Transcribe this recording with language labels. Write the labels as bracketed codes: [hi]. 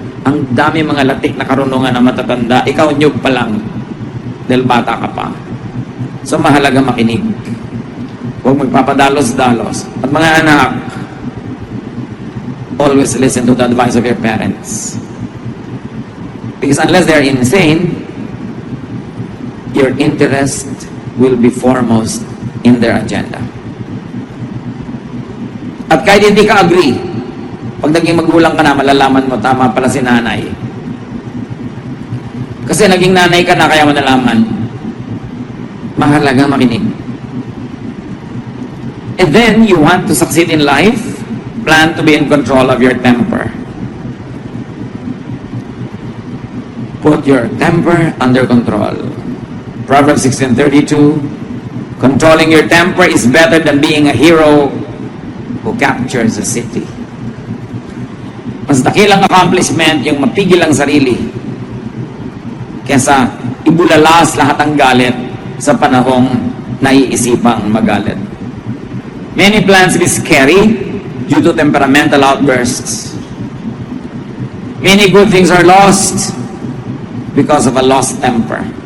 [tl] Ang dami mga latik na karunungan na matatanda, ikaw nyog pa lang dahil bata ka pa. So mahalaga makinig. Huwag magpapadalos-dalos. At mga anak, [en] always listen to the advice of your parents. Because unless they're insane, your interest will be foremost in their agenda. [tl] At kahit hindi ka agree, pag naging magulang ka na, malalaman mo, tama pala si nanay. Kasi naging nanay ka na, kaya mo nalaman. Mahalaga makinig. [en] And then, you want to succeed in life, plan to be in control of your temper. Put your temper under control. Proverbs 16:32, controlling your temper is better than being a hero who captures a city. [tl] Mas dakilang accomplishment yung mapigil ang sarili kesa ibulalas lahat ng galit sa panahong naiisipang magalit. [en] Many plans be scary due to temperamental outbursts. Many good things are lost because of a lost temper.